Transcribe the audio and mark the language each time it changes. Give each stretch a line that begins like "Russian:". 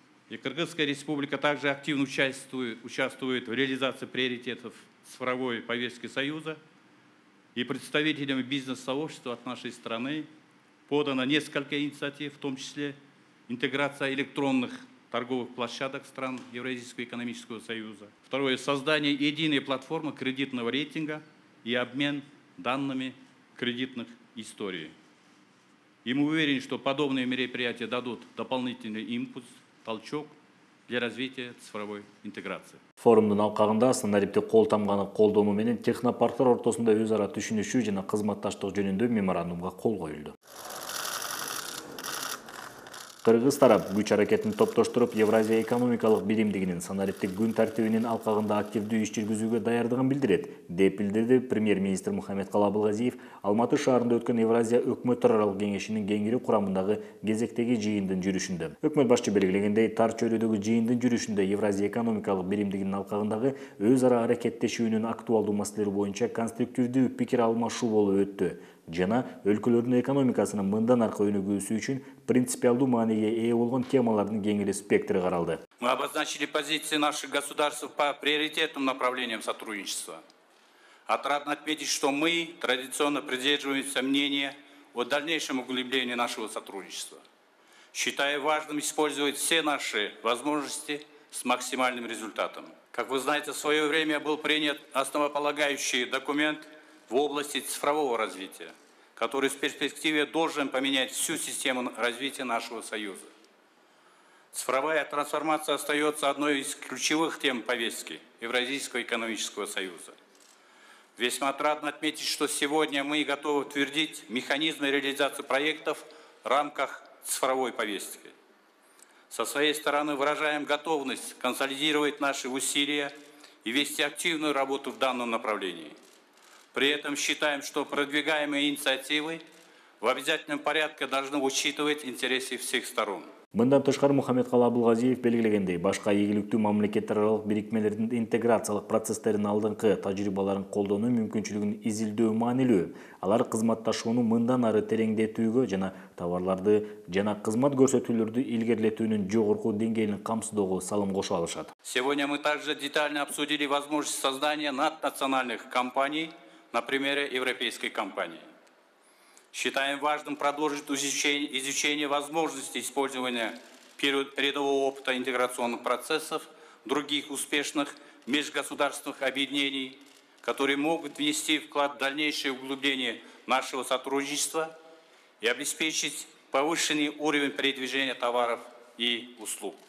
Russian: И Кыргызская республика также активно участвует в реализации приоритетов цифровой повестки Союза, и представителями бизнес-сообщества от нашей страны подано несколько инициатив, в том числе интеграция электронных торговых площадок стран Евразийского экономического союза. Второе – создание единой платформы кредитного рейтинга и обмен данными кредитных историй. И мы уверены, что подобные мероприятия дадут дополнительный импульс, толчок для развития цифровой интеграции.
Kyrgyz: Форумдун алкагында санариптик кол тамганы колдонуу менен технопарктар ортосунда өз ара түшүнүшүү жана кызматташтык жөнүндө меморандумга кол коюлду. Кыргыз тарап күч аракетин топтоштуруп Евразия экономикалык биримдигинин санариптик күн тартибинин алкагында активдүү иш жүргүзүүгө даярдыгын билдирет, деп билдирди премьер-министр Мухаммедкалы Абылгазиев Алматы шаарында өткөн Евразия өкмөттөр аралык кеңешинин кеңири курамындагы кезектеги жыйындын жүрүшүндө. Өкмөт башчы белгилегендей, тар чөйрөдөгү жыйындын жүрүшүндө Евразия экономикалык биримдигинин алкагындагы өз ара аракеттешүүнүн актуалдуу маселелери боюнча конструктивдүү пикир алмашуу болуп өттү жана өлкөлөрдүн экономикасынын мындан аркы өнүгүүсү үчүн принципиалдуу мааниге ээ болгон темалардын кеңири спектри каралды.
Russian: Мы обозначили позиции наших государств по приоритетным направлениям сотрудничества. Отрадно отметить, что мы традиционно придерживаемся мнения о дальнейшем углублении нашего сотрудничества, считая важным использовать все наши возможности с максимальным результатом. Как вы знаете, в свое время был принят основополагающий документ в области цифрового развития, который в перспективе должен поменять всю систему развития нашего Союза. Цифровая трансформация остается одной из ключевых тем повестки Евразийского экономического союза. Весьма отрадно отметить, что сегодня мы готовы утвердить механизмы реализации проектов в рамках цифровой повестки. Со своей стороны выражаем готовность консолидировать наши усилия и вести активную работу в данном направлении. При этом считаем, что продвигаемые инициативы в обязательном порядке должны учитывать интересы всех сторон.
Kyrgyz: Мындан тышкары Мухаммедкалы Абылгазиев белгилегендей, башка ийгиликтүү мамлекеттер аралык бирикмелердин интеграциялык процесстерин алдыңкы тажрыйбаларын колдонуу мүмкүнчүлүгүн изилдөө маанилүү. Алар кызматташууну мындан ары тереңдетүүгө жана товарларды жана кызмат көрсөтүүлөрдү илгерилетүүнүн жогорку деңгээлин камсыздоого салым кошо алышат.
Russian: Сегодня мы также детально обсудили возможность создания наднациональных компаний на примере европейской компании. Считаем важным продолжить изучение возможностей использования передового опыта интеграционных процессов других успешных межгосударственных объединений, которые могут внести вклад в дальнейшее углубление нашего сотрудничества и обеспечить повышенный уровень передвижения товаров и услуг.